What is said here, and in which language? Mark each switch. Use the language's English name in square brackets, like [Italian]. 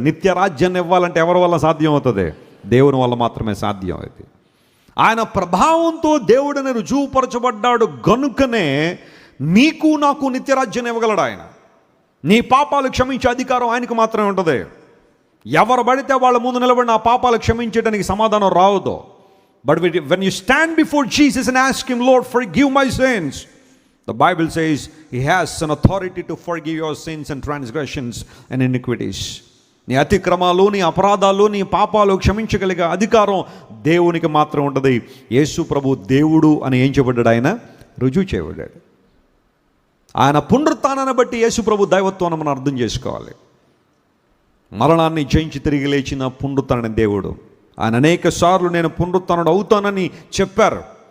[Telugu] నిత్య రాజ్యాన్ని ఇవ్వాలంటే ఎవరి వల్ల సాధ్యం అవుతుంది? దేవుని వల్ల మాత్రమే సాధ్యం అవుతుంది. ఆయన ప్రభావంతో దేవుడిని రుజువుపరచబడ్డాడు గనుకనే నీకు నాకు నిత్యరాజ్యాన్ని ఇవ్వగలడు. ఆయన నీ పాపాలు క్షమించే అధికారం ఆయనకు మాత్రమే ఉంటుంది. ఎవరు పడితే వాళ్ళ ముందు నిలబడిన ఆ పాపాలు క్షమించడానికి సమాధానం రావద్దు. [English] But when you stand before Jesus and ask him, Lord, forgive my sins, the Bible says he has an authority to forgive your sins and transgressions and iniquities. [Telugu] నీ అతిక్రమాలు, నీ అపరాధాలు, నీ పాపాలు క్షమించగలిగే అధికారం దేవునికి మాత్రం ఉంటుంది. యేసు ప్రభు దేవుడు అని ఏం చేయబడ్డాడు? ఆయన రుజువు చేయబడ్డాడు. ఆయన పునరుత్థానాన్ని బట్టి యేసు ప్రభు దైవత్వాన్ని మనం అర్థం చేసుకోవాలి. మరణాన్ని జయించి తిరిగి లేచిన పునరుత్థాన దేవుడు. ఆయన అనేక సార్లు నేను పునరుత్థానుడు అవుతానని చెప్పారు.